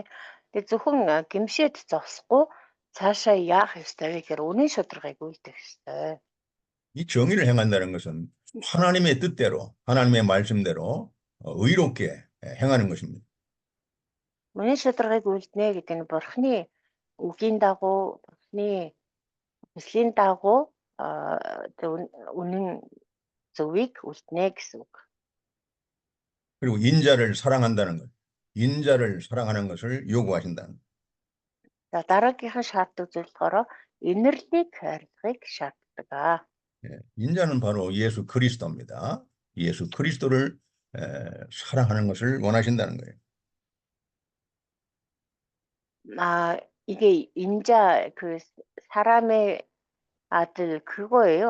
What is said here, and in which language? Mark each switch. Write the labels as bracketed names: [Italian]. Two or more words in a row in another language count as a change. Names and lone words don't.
[Mongolian] Тэгээд зөвхөн гэмшээд зогсохгүй цаашаа яах ёстой вэ гэхээр үнэн шударгыг үйлдэх ёстой. [Korean] 이 정의를 행한다는 것은 하나님의 뜻대로, 하나님의 말씀대로 의롭게 행하는 것입니다. [Mongolian] Үнэн шударгыг үйлдэнэ гэдэг нь Бурхны үгийн дагуу, Бурхны хүслийн дагуу үнэн зөвийг үйлдэнэ гэсэн үг. [Korean] 그리고 인자를 사랑한다는 것, 인자를 사랑하는 것을 요구하신다는 것. [Mongolian] За дараагийнхан шаарддаг зүйл болохоор инэрлийг хайрлахыг шаарддаг. [Korean] 인자는 바로 예수 그리스도입니다. 예수 그리스도를 사랑하는 것을 원하신다는 거예요. 이게 인자 그 사람의 아들 그거예요?